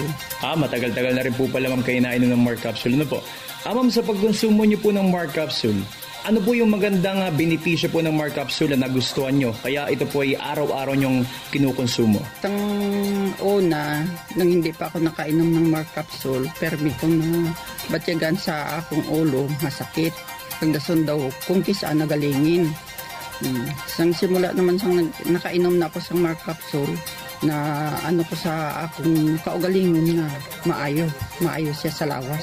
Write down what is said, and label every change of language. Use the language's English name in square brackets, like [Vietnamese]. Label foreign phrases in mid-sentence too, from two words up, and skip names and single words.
[Filipino] Matagal-tagal na rin po pala, ma'am, kayo nainom ng Mark Capsule. Ano po? Ma'am, sa pagkonsumo niyo po ng Mark Capsule, ano po yung magandang benepisyo po ng Mark Capsule na nagustuhan nyo? Kaya ito po ay araw-araw nyong kinukonsumo. [Hiligaynon] Itong una, nang hindi pa ako nakainom ng Mark Capsule, permi ko na batyagan sa akong ulo, masakit. Pagdason daw, kung kisa nagalingin. Sang simula naman sang nakainom na ako sa Mark Capsule, na ano ko sa akong kaugalingon na maayo siya sa lawas.